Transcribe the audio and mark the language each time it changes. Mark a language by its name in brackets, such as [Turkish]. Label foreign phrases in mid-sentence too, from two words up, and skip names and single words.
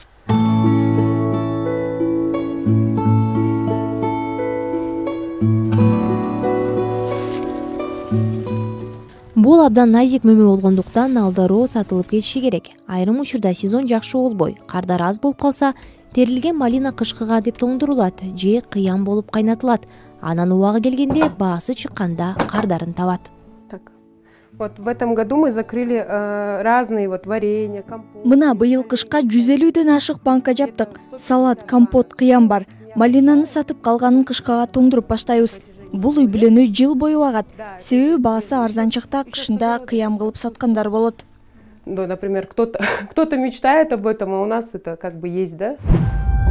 [Kyrgyz] Бул абдан назик мөмө болгондуктан алдароо сатылып кетиши керек. Айрым учурда сезон жакшы болбой, кардар аз болуп калса, терилген малина кышкыга деп тоңдурулат же кыям болуп кайнатылат. Анан убагы келгенде баасы чыкканда кардарын табат. [Russian] Вот в этом году мы закрыли разные варенья, компот. [Kyrgyz] Мына быйыл кышка 150дөн ашык банка жаптык. Салат, компот, кыям бар. Малинаны сатып калганын кышкага тоңдуруп баштайбыз. Бул үй бүлөнү жыл бою багат. Себеби баасы арзан чакта кышында кыям кылып саткандар болот. [Russian] Например, кто-то мечтает об этом, а у нас это как бы есть, да?